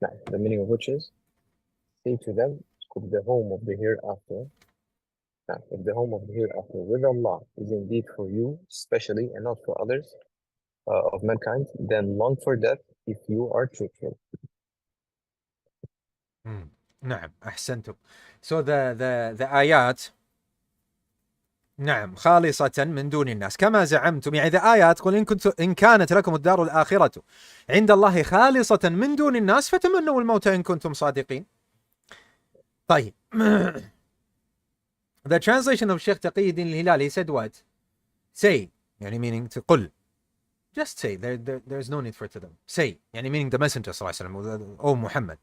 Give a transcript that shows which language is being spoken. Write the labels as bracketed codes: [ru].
[en] The meaning of which is, say to them, if the home of the hereafter, if the home of the hereafter with Allah is indeed for you, specially, and not for others of mankind, then long for death if you are truthful. [ar] نعم أحسنتم. [en] So the [ar] آيات نعم خالصة من دون الناس كما زعمتم. يعني the آيات تقول إن كانت لكم الدار الآخرة عند الله خالصة من دون الناس فتمنوا الموت إن كنتم صادقين. طيب. [en] The translation of Sheikh Taqiyuddin al-Hilali said what? Say, يعني meaning to قل. Just say, there's no need for it to them. Say, يعني meaning the messenger [ar] صلى الله عليه وسلم, [en] O Muhammad.